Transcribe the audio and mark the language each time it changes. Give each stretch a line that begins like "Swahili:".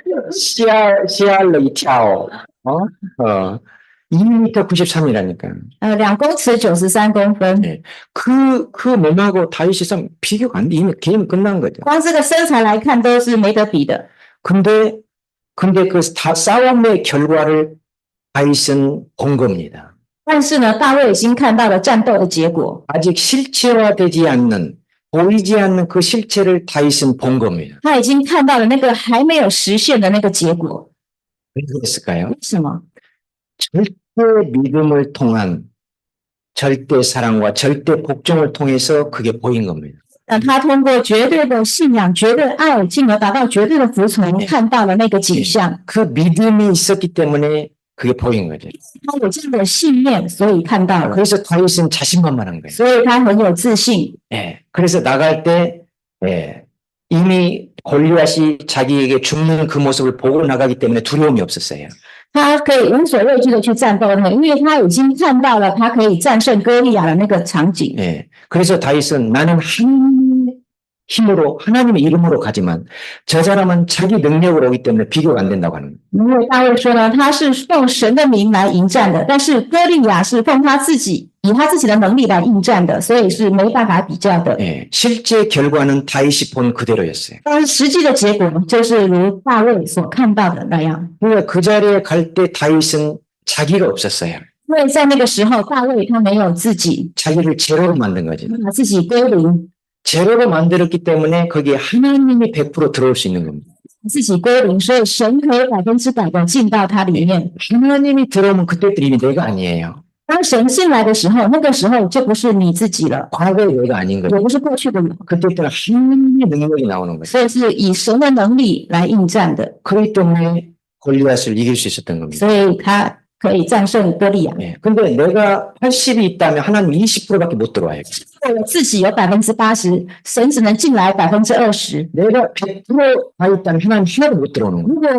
Chinese: 吓了一跳
Korean: 2m 93이라니까요.
Chinese: 2公尺93公分。
Korean: 네. 그 몸하고 다윗이 싸움 비교가 안 돼. 이미 게임 끝난 거죠.
Chinese: 光这个身材来看都是没得比的。
Korean: 근데 그 싸움의 결과를 다윗은 본 겁니다.
Chinese: 但是呢，大卫已经看到了战斗的结果。
Korean: 아직 실체화되지 않는, 보이지 않는 그 실체를 다윗은 본 겁니다.
Chinese: 他已经看到了那个还没有实现的那个结果。
Korean: 왜 그랬을까요?
Chinese: 为什么？
Korean: 절대 믿음을 통한 절대 사랑과 절대 복종을 통해서 그게 보인 겁니다.
Chinese: 他通过绝对的信仰、绝对爱，进而达到绝对的服从，看到了那个景象。
Korean: 그 믿음이 있었기 때문에 그게 보인 거죠.
Chinese: 他有这样的信念，所以看到了，
Korean: 그래서 다윗은 자신만만한 거예요.
Chinese: 所以他很有自信。
Korean: 예. 그래서 나갈 때 예. 이미 골리앗이 자기에게 죽는 그 모습을 보고 나가기 때문에 두려움이 없었어요.
Chinese: 他可以无所畏惧的去战斗呢，因为他已经看到了他可以战胜歌利亚的那个场景。
Korean: 예. 그래서 다윗은 나는 하나님의 힘으로 하나님의 이름으로 가지만 저 사람은 자기 능력으로 오기 때문에 비교가 안 된다고 하는 거예요.
Chinese: 因为大卫说呢，他是奉神的名来迎战的，但是歌利亚是奉他自己以他自己的能力来应战的，所以是没办法比较的。
Korean: 예. 실제 결과는 다윗이 본 그대로였어요.
Chinese: 但是实际的结果就是如大卫所看到的那样。
Korean: 그러니까 그 자리에 갈 때 다윗은 자기가 없었어요.
Chinese: 因为在那个时候，大卫他没有自己，
Korean: 자기를 제로로 만든 거죠.
Chinese: 把自己归零，
Korean: 제로로 만들었기 때문에 거기에 하나님이 100% 들어올 수 있는 겁니다.
Chinese: 自己归零，所以神可以100%的进到他里面。
Korean: 하나님이 들어오면 그때 이미 내가 아니에요.
Chinese: 当神进来的时候，那个时候就不是你自己了，
Korean: 과거의 내가 아닌
Chinese: 也
Korean: 거죠.
Chinese: 不是过去的你，
Korean: 그때부터는 하나님의 능력이 나오는 거죠.
Chinese: 所以是以神的能力来应战的，
Korean: 그렇기 때문에 골리앗을 이길 수 있었던 겁니다.
Chinese: 所以他可以战胜歌利亚。
Korean: 예. 근데 내가 80이 있다면 하나님 20%밖에 못 들어와요.
Chinese: 我自己有80%，神只能进来20%。
Korean: 내가 100%가 있다면 하나님 하나도 못 들어오는 거예요.